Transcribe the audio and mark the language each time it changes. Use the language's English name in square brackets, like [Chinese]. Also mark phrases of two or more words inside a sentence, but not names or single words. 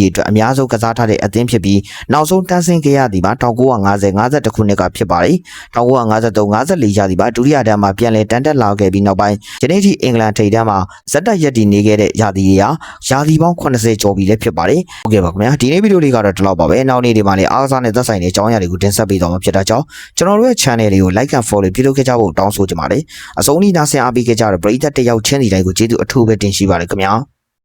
[Burmese] ရေးအတွက်အများဆုံးကစားထားတဲ့အသင်းဖြစ်ပြီးနောက်ဆုံးတန်းဆင်းခဲ့ရသည်မှာ1950-51ခုနှစ်ကဖြစ်ပါတယ်။1953-54ရာသီမှာဒုတိယတန်းမှာပြန်လည်တန်းတက်လာခဲ့ပြီးနောက်ပိုင်းယနေ့ထိအင်္ဂလန်ထိပ်တန်းမှာဇက်တက်ရက်တည်နေခဲ့တဲ့ရာသီတွေဟာရာသီပေါင်း80ကျော်ပြီလည်းဖြစ်ပါတယ်။ဟုတ်ကဲ့ပါခင်ဗျာဒီနေ့ဗီဒီယိုလေးကတော့ဒီလောက်ပါပဲ။နောက်နေ့ဒီမှာလည်းအားကစားနဲ့သက်ဆိုင်တဲ့အကြောင်းအရာတွေကိုတင်ဆက်ပေးသွားမှာဖြစ်တာကြောင့်ကျွန်တော်တို့ရဲ့ channel လေးကို [English] like and follow [Burmese] ပြုလုပ်ခဲ့ကြဖို့တောင်းဆိုချင်ပါတယ်။အဆုံးထိနားဆင်အားပေးခဲ့ကြတဲ့ပရိသတ်တယောက်ချင်းစီတိုင်းကိုကျေးဇူးအထူးပဲတင်ရှိပါတယ်ခင်ဗျာ။